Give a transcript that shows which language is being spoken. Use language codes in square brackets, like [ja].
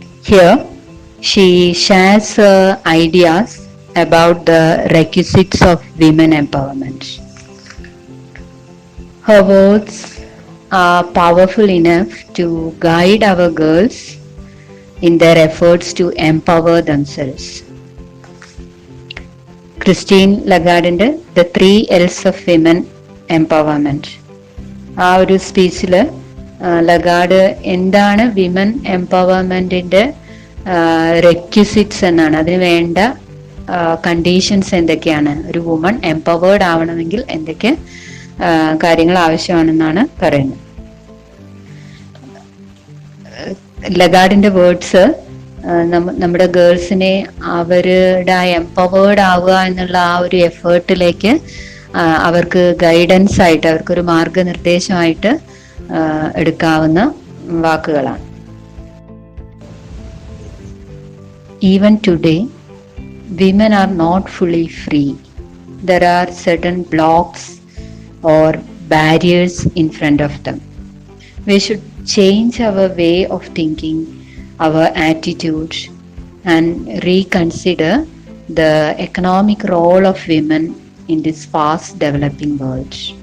[en] Here, she shares her ideas about the requisites of women empowerment. Her words are powerful enough to guide our girls in their efforts to empower themselves. [ml] Christine ലഗാർഡിൻ്റെ the 3 L's of women empowerment, ആ ഒരു സ്പീച്ചിൽ Lagarde എന്താണ് women എംപവർമെൻറ്റിൻ്റെ റെക്വിസിറ്റ്സ് എന്നാണ്, അതിന് വേണ്ട conditions എന്തൊക്കെയാണ്, ഒരു woman empowered ആവണമെങ്കിൽ എന്തൊക്കെ കാര്യങ്ങൾ ആവശ്യമാണെന്നാണ് പറയുന്നത്. ലഗാർഡിന്റെ വേർഡ്സ് നമ്മുടെ ഗേൾസിനെ അവരുടെ എംപവേർഡ് ആവുക എന്നുള്ള ആ ഒരു എഫേർട്ടിലേക്ക് അവർക്ക് ഗൈഡൻസ് ആയിട്ട്, അവർക്കൊരു മാർഗനിർദ്ദേശമായിട്ട് എടുക്കാവുന്ന വാക്കുകളാണ്. [en] Even today, women are not fully free. There are certain blocks or barriers in front of them. We should change our way of thinking, our attitude, and reconsider the economic role of women in this fast developing world.